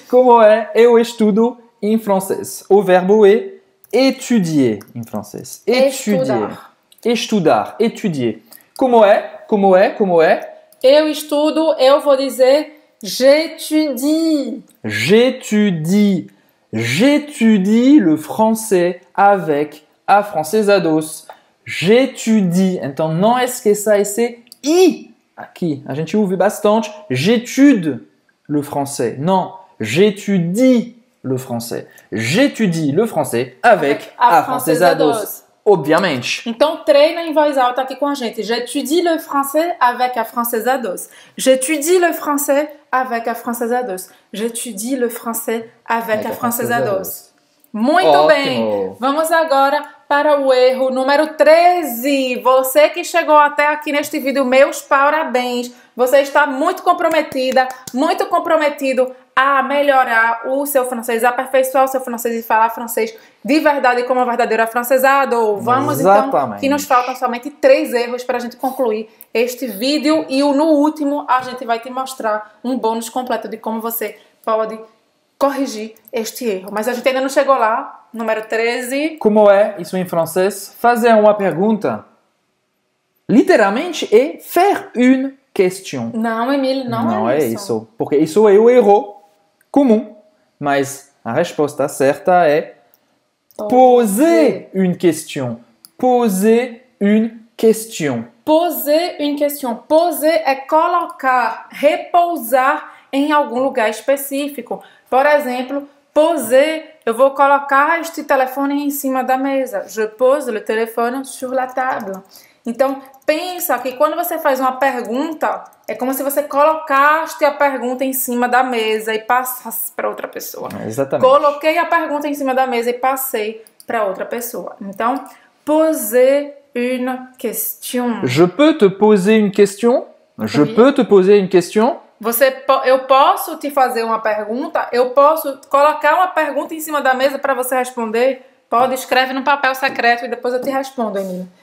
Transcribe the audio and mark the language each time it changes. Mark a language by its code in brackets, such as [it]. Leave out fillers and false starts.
[pt] Como é eu estudo em francês? O verbo é étudier em francês. Estudar. Estudar, étudier. Como é? Eu estudo, eu vou dizer j'étudie. [fr] J'étudie. J'étudie le français avec a francesados. J'étudie. [pt] Então, não esqueça esse I aqui. A gente ouve bastante. [fr] J'étude le français. Non, j'étudie le français. J'étudie le français avec a francesados. [pt] Obviamente. Então, treina em voz alta aqui com a gente. [fr] J'étudie le français avec a francesados. J'étudie le français avec a francesados. J'étudie le français avec a francesados. [pt] Muito Ótimo. bem. Vamos agora para o erro número 13. Você que chegou até aqui neste vídeo, meus parabéns. Você está muito comprometida, muito comprometido a melhorar o seu francês, a aperfeiçoar o seu francês e falar francês de verdade como um verdadeiro afrancesado. Vamos então, que nos faltam somente 3 erros para a gente concluir este vídeo e no último a gente vai te mostrar um bônus completo de como você pode corrigir este erro. Mas a gente ainda não chegou lá. Número 13. Como é isso em francês? Fazer uma pergunta. Literalmente é [fr] faire une question. [pt] Não, Emílio, não é isso. Porque isso é o erro comum. Mas a resposta certa é [fr] poser une question. Poser une question. Poser une question. [pt] Poser é colocar, repousar em algum lugar específico. Por exemplo, poser, eu vou colocar este telefone em cima da mesa. [fr] Je pose le téléphone sur la table. [pt] Então, pensa que quando você faz uma pergunta, é como se você colocaste a pergunta em cima da mesa e passasse para outra pessoa. Exatamente. Coloquei a pergunta em cima da mesa e passei para outra pessoa. [fr] Então, poser une question. Je peux te poser une question? Je peux te poser une question? [pt] Eu posso te fazer uma pergunta? Eu posso colocar uma pergunta em cima da mesa para você responder? Pode, escreve no papel secreto e depois eu te respondo, Emília.